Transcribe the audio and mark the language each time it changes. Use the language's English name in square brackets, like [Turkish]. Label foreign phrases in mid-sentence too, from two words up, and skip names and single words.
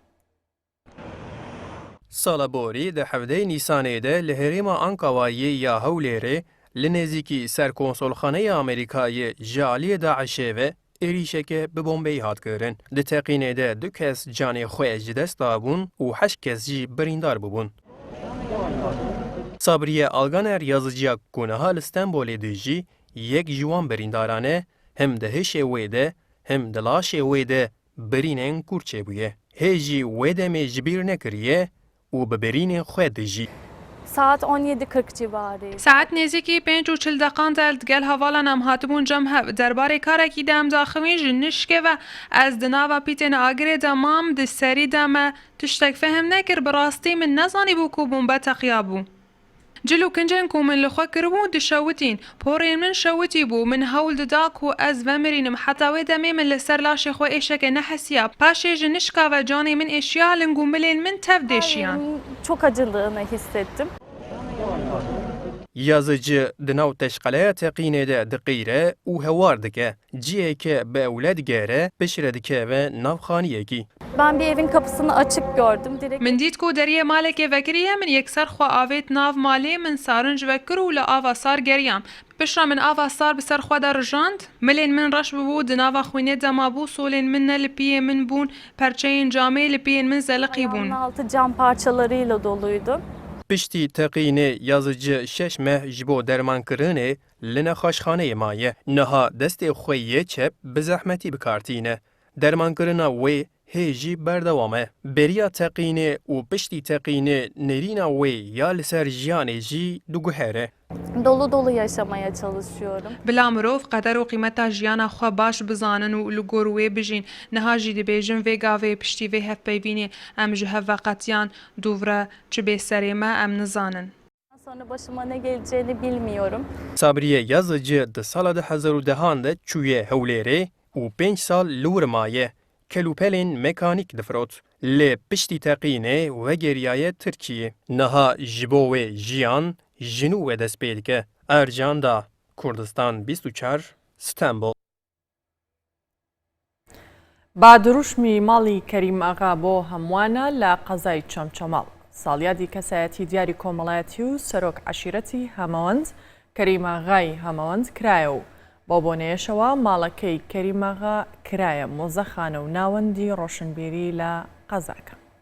[Kurdish] Salaborî di hevdeyê Nîsanê de li herêma Enkawayê ya Hewlêrê li nêzîkî Serkonsolxaneya Amerîkayê ji aliyê Daişê ve êrîşeke bi bombeyê hat kirin. Di teqînê de 2 kes canê xwe ji dest dabûn û 8 kes jî birîndar bibûn. Sabriye Alganer Yazıcıya ku niha li Stenbolê de jî [Central Kurdish] یەک جوان بریندارانە هم دهشێ [Kurdish] wê de hem dilaşê wê de birînên kûr çêbûye. Hê jî wê demê ji bîr nekiriye û bi birînên xwe dijî. Saat 17:40 civarı. Saat nêzîkî 5:40 deqan de gel havalan em hatibûn cem hev. Derbarê karekî de em daxivîn ji nişkê ve ez di nava pîtên agirê de mam di serî de me tiştek fehm nekir bi rastî min nezanîbû ku bombe teqiya bû. Cil û kincên ku min li xwe kiribû dişewitîn. Porên min şewitî bû. Min hewl dida ku ez vemirînim. Heta wê demê min li ser laşê xwe êşekê nehesiya. Paşê ji nişka ve canê min êşiya ling û milên min tev deşiyan. [Turkish] Çok acıldığını hissettim. [Kurdish] Yazıcı di nav teşqeleya teqînê de diqîre û hewar dike. Ciyeke bi ewle digere pişre dike ve navxaniyekî. [Turkish] Ben bir evin kapısını açık gördüm. Direkt [Kurdish] Min dît ku deriyê malekê vekiriye min yekser xwe avêt nav malê min sarinc vekir û li ava sar geriyam. Pişra min ava sar bi ser xwe de rijand. Milên min reş bibû di nava xwînê de mabû solên min ne li piyê min bûn. Perçeyên camê li piyên min zeliqî bûn. [Turkish] altı cam parçalarıyla doluydu. [Kurdish] Piştî teqînê yazıcı 6 meh ji bo dermankirinê li nexweşxaneyê maye. Niha destê xwe yê çep bi zehmetî bikartîne. Dermankirina wê hê jî berdewam e. Beriya teqînê û piştî teqînê nêrîna wê ya li ser jiyanê jî diguher e. [Turkish] Dolu dolu yaşamaya çalışıyorum. [Kurdish] Bila mirov qeder û qîmeta jiyana xwe baş bizanin û li gor wê bijîn. Niha jî dibêjin vê gavê piştî vê hevpeyvînê em ji hev veqetiyan dûvre çi bê serê me em nizanin. [Turkish] Sonra başıma ne geleceğini bilmiyorum. [Kurdish] Sabriye yazıcı di sala 2010 de çûye Hewlêrê û 5 sal li wir maye. Kelûpelên mekânîk difirot. Lê piştî teqînê ve geriyaye Tirkiyê. Niha ji bo wê jiyan jinû ve dest pê dike. Ercan da Kurdistan 24 İstanbul. [Central Kurdish] بادروشمی ماڵی کەریم ئاغا بۆ هەمووانە لە قەزای چەمچەماڵ. ساڵیادی کەسایەتی دیاری کۆمەڵایەتی و سەرۆک عەشیرەتی هەمەوەند کەریم ئاغای هەمەوەند کرایە و بۆ بۆنێشەوە ماڵەکەی کەریم ئاغا کرایە مۆزەخانە و ناوەندی ڕۆشنبیری لە قەزاکە.